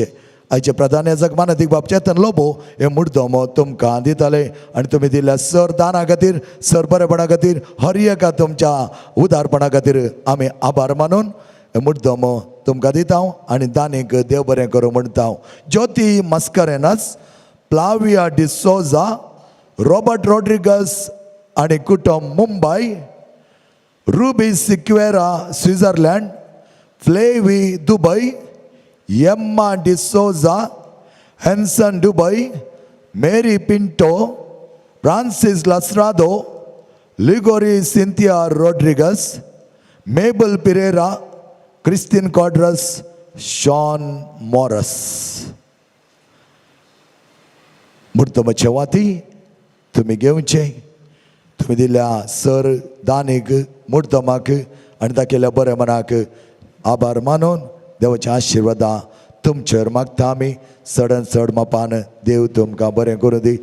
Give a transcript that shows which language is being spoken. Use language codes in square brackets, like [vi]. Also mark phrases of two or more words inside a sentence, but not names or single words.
[kok] आयचे प्रधान याजक मानदीक बाब चेतन लोबो हे मुर्तोम तुमकां दिताले आनी तुमी दिल्ल्या सर दाना खातीर, सर बरेपणा खातीर, हर एका तुमच्या उदारपणा खातीर आमी आभार मानून हे मुर्तोम तुमकां दिता आनी दानीक देव बरें करूं म्हणटा. ज्योती मस्करेनस, प्लाविया डिसोजा, रॉबर्ट रॉड्रिगस आनी कुटुंब मुंबय, रुबी सिक्वेरा स्वित्झर्लंड, फ्लेवी दुबय, Yemma D'Souza, Henson Dubai, Mary Pinto, Francis Lasrado, Ligori Cynthia Rodriguez, Mabel Pereira, Christine Codras, Sean Morris. मुर्तोमाचे वाती तुमी घेवचे. तुमी दिल्या सर दानीक मुर्तोमाक आनी दाखयल्या बऱ्या मनाक आभार मानून देवाच्या आशिर्वादा तुमचेर मागता आमी. चडांत चड मापान देव तुमकां बरें करूं दी.